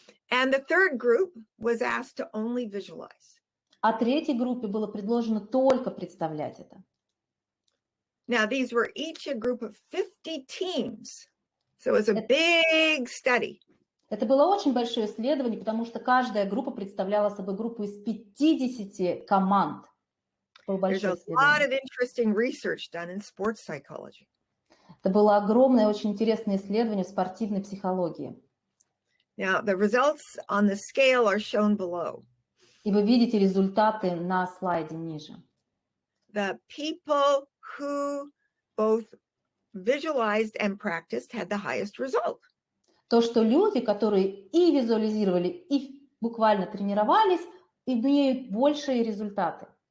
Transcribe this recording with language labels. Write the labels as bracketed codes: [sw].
[en] And the third group was asked to only visualize. [ru] А третьей группе было предложено только представлять это. [en] Now, these were each a group of 50 teams. So it was a big study. [ru] Это было очень большое исследование, потому что каждая группа представляла собой группу из 50 команд. [en] There's a lot of interesting research done in sports psychology. [ru] Это было огромное, очень интересное исследование в спортивной психологии. [en] Now, the results on the scale are shown below. [ru] И вы видите результаты на слайде ниже. [en] The people who both visualized and practiced had the highest result. [ru] То, что люди, которые и визуализировали, и буквально тренировались, имеют большие результаты.